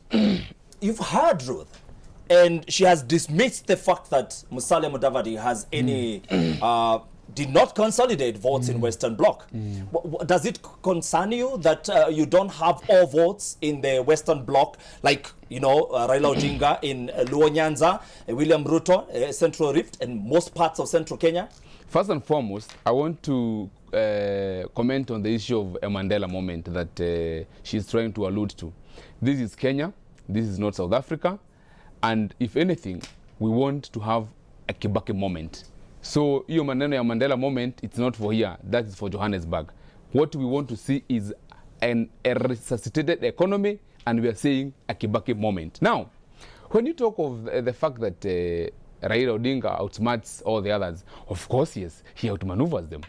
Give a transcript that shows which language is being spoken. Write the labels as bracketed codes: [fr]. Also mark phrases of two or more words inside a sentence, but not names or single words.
[en] You've heard Ruth, and she has dismissed the fact that Musalia Mudavadi has any did not consolidate votes in Western Bloc. Does it concern you that you don't have all votes in the Western Bloc, like, you know, Raila Odinga in Luo Nyanza, William Ruto, Central Rift, and most parts of Central Kenya? First and foremost, I want to comment on the issue of a Mandela moment that she's trying to allude to. This is Kenya, this is not South Africa, and if anything, we want to have a Kibaki moment. So, [sw] hiyo maneno ya [en] Mandela moment, it's not for here, that is for Johannesburg. What we want to see is a resuscitated economy, and we are saying a Kibaki moment. Now, when you talk of the fact that Raila Odinga outsmarts all the others, of course, yes, he outmaneuvers them.